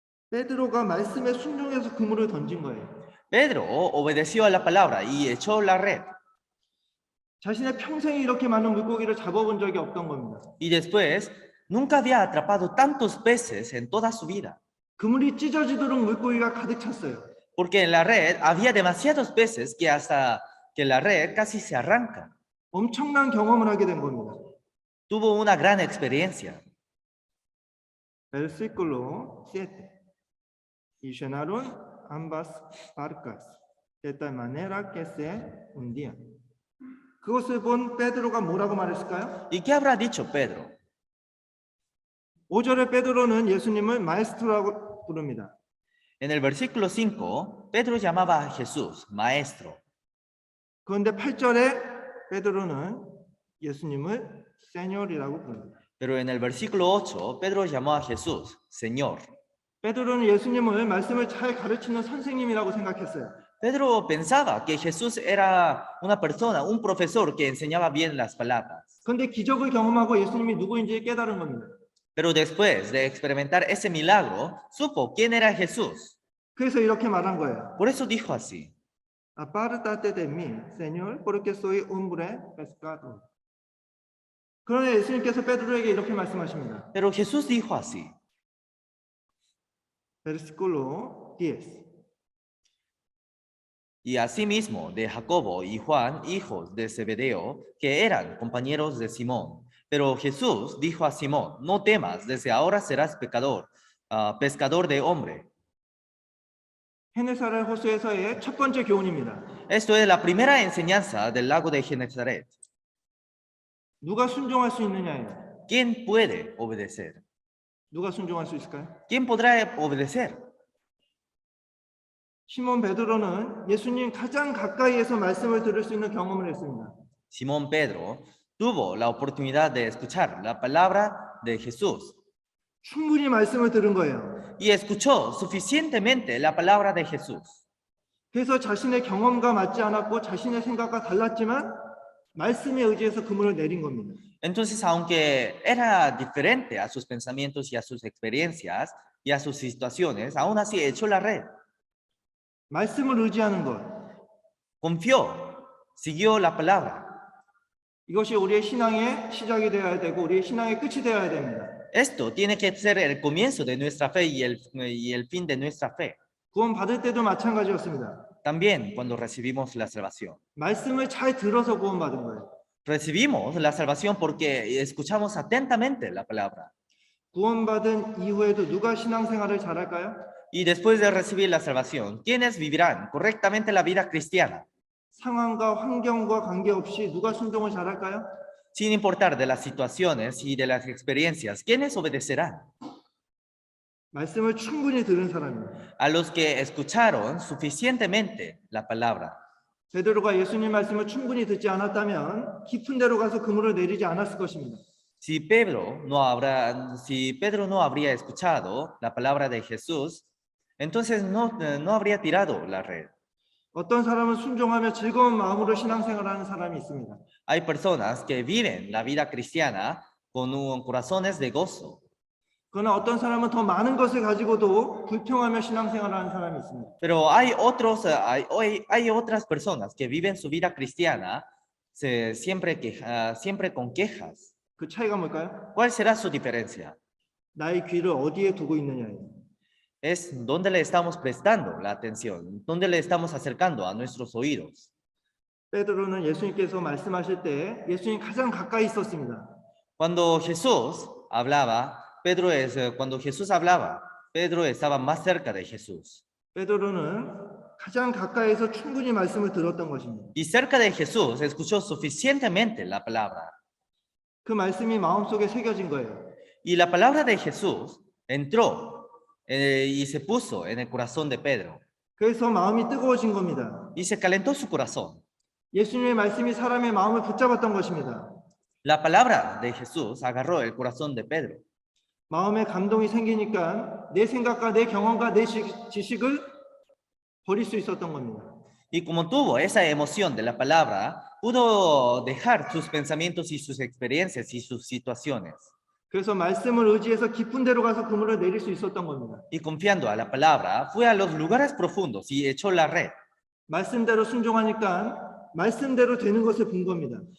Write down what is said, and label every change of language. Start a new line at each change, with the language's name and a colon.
Korean: 베드로가 말씀에 순종해서 그물을 던진 거예요.
Spanish: Pedro obedeció a la palabra y echó la red.
Korean: 자신의 평생에 이렇게 많은 물고기를 잡아본 적이 없던 겁니다.
Spanish: Y después, nunca había atrapado tantos peces en toda su vida.
Korean: 그물이 찢어지도록 물고기가 가득 찼어요.
Spanish: Porque en la red había demasiados peces que hasta que la red casi se arranca.
Korean: 엄청난 경험을 하게 된 겁니다.
Spanish: Tuvo una gran experiencia. Versículo 7. Y llenaron ambas barcas de tal manera que se hundían.
Korean: 그것을 본 베드로가 뭐라고 말했을까요?
Spanish: ¿Y qué habrá dicho Pedro?
Korean: 5절에 베드로는 예수님을 마에스트로라고 부릅니다.
Spanish: En el versículo 5, Pedro llamaba a Jesús maestro.
Korean: 그런데 8절에 베드로는 예수님을 세뇨리라고 부릅니다.
Spanish: Pero en el versículo 8, Pedro llamó a Jesús Señor.
Korean: 베드로는 예수님을 말씀을 잘 가르치는 선생님이라고 생각했어요.
Spanish: Pedro pensaba que Jesús era una persona, un profesor que enseñaba bien las palabras.
Korean: 그런데 기적을 경험하고 예수님이 누구인지 깨달은 겁니다.
Spanish: Pero después de experimentar ese milagro, supo quién era Jesús.
Korean: 그래서 이렇게 말한 거예요.
Spanish: Por eso dijo así. Apártate de mí, Señor, porque soy hombre pescador.
Korean: 그러나 예수님께서 베드로에게 이렇게 말씀하십니다.
Spanish: Pero Jesús dijo así. Versículo 10. Y asimismo de Jacobo y Juan, hijos de Zebedeo, que eran compañeros de Simón. Pero Jesús dijo a Simón, no temas, desde ahora serás pescador de hombre.
Korean: 헤네사렛 호수에서의 첫 번째 교훈입니다.
Spanish: Esto es la primera enseñanza del lago de Genezaret.
Korean: 누가 순종할 수 있느냐예요.
Spanish: ¿Quién puede obedecer?
Korean: 누가 순종할 수 있을까요?
Spanish: ¿Quién podrá obedecer?
Korean: 시몬 베드로는 예수님 가장 가까이에서 말씀을 들을 수 있는 경험을 했습니다.
Spanish: Simón Pedro tuvo la oportunidad de escuchar la palabra de Jesús
Korean: 충분히 말씀을 들은 거예요.
Spanish: y escuchó suficientemente la palabra de Jesús.
Korean: 그래서 자신의 경험과 맞지 않았고 자신의 생각과 달랐지만 말씀에 의지해서 그물을 내린 겁니다.
Spanish: Entonces, aunque era diferente a sus pensamientos y a sus experiencias y a sus situaciones, aún así echó la red.
Korean: 말씀을 의지하는 것.
Spanish: Confió, siguió la palabra.
Korean: 이것이 우리의 신앙의 시작이 되어야 되고 우리의 신앙의 끝이 되어야 됩니다.
Spanish: Esto tiene que ser el comienzo de nuestra fe y el fin de nuestra fe.
Korean: 구원 받을 때도 마찬가지였습니다.
Spanish: También cuando recibimos la salvación.
Korean: 말씀을 잘 들어서 구원 받은 거예요.
Spanish: Recibimos la salvación porque escuchamos atentamente la palabra.
Korean: 구원 받은 이후에도 누가 신앙생활을 잘할까요?
Spanish: Y después de recibir la salvación, ¿quiénes vivirán correctamente la vida cristiana?
Korean: 상황과 환경과 관계없이 누가 순종을 잘할까요?
Spanish: Sin importar de las situaciones y de las experiencias, ¿quiénes obedecerán?
Korean: 말씀을 충분히 들은 사람입니다.
Spanish: A los que escucharon suficientemente la palabra.
Korean: 베드로가 예수님 말씀을 충분히 듣지 않았다면 깊은 데로 가서 그물을 내리지 않았을 것입니다.
Spanish: Si Pedro no habría escuchado la palabra de Jesús, entonces no habría tirado la red.
Korean: 어떤 사람은 순종하며 즐거운 마음으로 신앙생활하는 사람이 있습니다.
Spanish: Hay personas que viven la vida cristiana con corazones de gozo.
Korean: 그러나 어떤 사람은 더 많은 것을 가지고도 불평하며 신앙생활하는 사람이 있습니다.
Spanish: Pero hay otras personas que viven su vida cristiana siempre con quejas.
Korean: 그 차이가 뭘까요?
Spanish: ¿Cuál será su diferencia?
Korean: 나의 귀를 어디에 두고 있느냐예요.
Spanish: Es dónde le estamos prestando la atención, dónde le estamos acercando a nuestros oídos.
Korean: 베드로는 예수님께서 말씀하실 때 예수님 가장 가까이 있었습니다.
Spanish: Cuando Jesús hablaba, Pedro estaba más cerca de Jesús.
Korean: 베드로는 가장 가까이에서 충분히 말씀을 들었던 것입니다.
Spanish: Y cerca de Jesús escuchó suficientemente la palabra.
Korean: 그 말씀이 마음속에 새겨진 거예요.
Spanish: Y la palabra de Jesús entró y se puso en el corazón de Pedro.
Korean: 그래서 마음이 뜨거워진 겁니다.
Spanish: Y se calentó su corazón.
Korean: 예수님의 말씀이 사람의 마음을 붙잡았던 것입니다.
Spanish: La palabra de Jesús agarró el corazón de Pedro.
Korean: 마음에 감동이 생기니까 내 생각과 내 경험과 내 지식을 버릴 수 있었던 겁니다.
Spanish: Y como tuvo esa emoción de la palabra, pudo dejar sus pensamientos y sus experiencias y sus situaciones.
Korean: 그래서 말씀을 의지해서 깊은 데로 가서 그물을 내릴 수 있었던 겁니다.
Spanish: Y confiando a la palabra, fue a los lugares profundos y echó la red.
Korean: 말씀대로 순종하니까 말씀대로 되는 것을 본 겁니다.